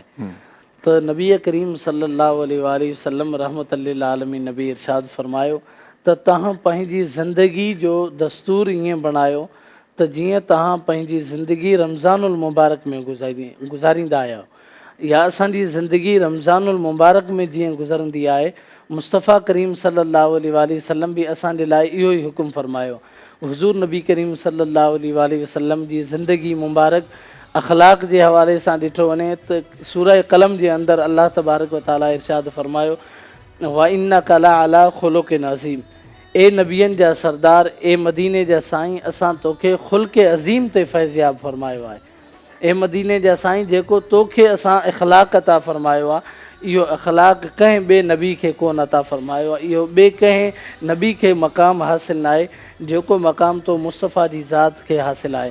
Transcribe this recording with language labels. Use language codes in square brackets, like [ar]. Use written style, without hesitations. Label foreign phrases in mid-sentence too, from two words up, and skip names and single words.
[sd] त नबी करीम सल्लल्लाहु अलैहि वसल्लम रहमत लिल आलमीन नबी इरशाद फ़रमायो त तव्हां पंहिंजी ज़िंदगी जो दस्तूर ईअं बणायो त जीअं तव्हां पंहिंजी ज़िंदगी रमज़ानुल मुबारक में गुज़ारींदा आहियो या असांजी ज़िंदगी रमज़ानुल मुबारक में जीअं गुज़रंदी आहे, मुस्तफ़ा करीम सल्लल्लाहु अलैहि वसल्लम बि असांजे लाइ इहो ई हुकुम फ़रमायो। हुज़ूर नबी करीम सल्लल्लाहु अलैहि वसल्लम जी ज़िंदगी मुबारक अख़लाक़ जे हवाले सां ॾिठो वञे त सूरह क़लम जे अंदरि अल्लाह तबारक व तआला इरशाद फ़रमायो [ar] وإنك لعلى خلق عظيم, [sd] ए नबियन जा सरदार, ए मदीने जा साईं, असां तोखे ख़ुल्क़ अज़ीम ते फैज़याब फरमायो आहे। ए मदीने जा साईं, जेको तोखे असां इख़लाक़ अता फरमायो आहे, इहो अख़लाक़ कंहिं ॿिए नबी खे कोन अता फरमायो आहे। इहो ॿिए कंहिं नबी खे मक़ाम हासिलु न आहे जेको मक़ाम तो मुस्तफ़ा जी ज़ात खे हासिलु आहे।